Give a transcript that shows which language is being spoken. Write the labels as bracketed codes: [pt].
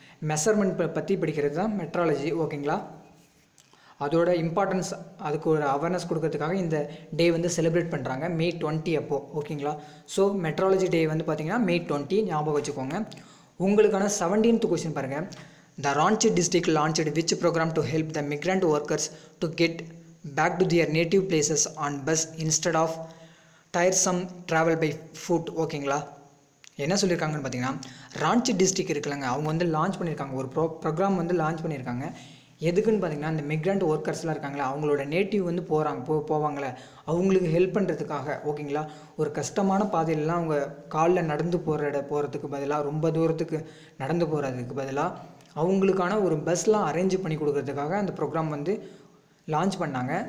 [ta] Measurement பற்றி படிக்கிறது தான் மெட்ராலஜி. ஓகேங்களா, அதோட இம்பார்ட்டன்ஸ், அதுக்கு ஒரு அவேர்னஸ் கொடுக்கறதுக்காக இந்த டே வந்து செலிப்ரேட் பண்ணுறாங்க May 20 அப்போது. ஓகேங்களா, ஸோ மெட்ராலஜி டே வந்து பார்த்திங்கன்னா May 20 ஞாபகம் வச்சுக்கோங்க. உங்களுக்கான 17th கொஸ்டின் பாருங்கள். [en] The Ranchi district launched which program to help the migrant workers to get back to their native places on bus instead of tiresome travel by foot. [ta] ஓகேங்களா, என்ன சொல்லியிருக்காங்கன்னு பார்த்தீங்கன்னா ராஞ்சி டிஸ்ட்ரிக்ட் இருக்குல்லங்க, அவங்க வந்து லான்ச் பண்ணியிருக்காங்க, ஒரு ப்ரோக்ராம் வந்து லான்ச் பண்ணியிருக்காங்க. எதுக்குன்னு பார்த்தீங்கன்னா இந்த மிக்ரண்ட் ஒர்க்கர்ஸ்லாம் இருக்காங்களே, அவங்களோட நேட்டிவ் வந்து போவாங்களே, அவங்களுக்கு ஹெல்ப் பண்ணுறதுக்காக. ஓகேங்களா, ஒரு கஷ்டமான பாதையிலலாம் அவங்க காலில் நடந்து போகிறதுக்கு பதிலாக, ரொம்ப தூரத்துக்கு நடந்து போகிறதுக்கு பதிலாக அவங்களுக்கான ஒரு பஸ்லாம் அரேஞ்ச் பண்ணி கொடுக்கறதுக்காக அந்த ப்ரோக்ராம் வந்து லான்ச் பண்ணாங்க.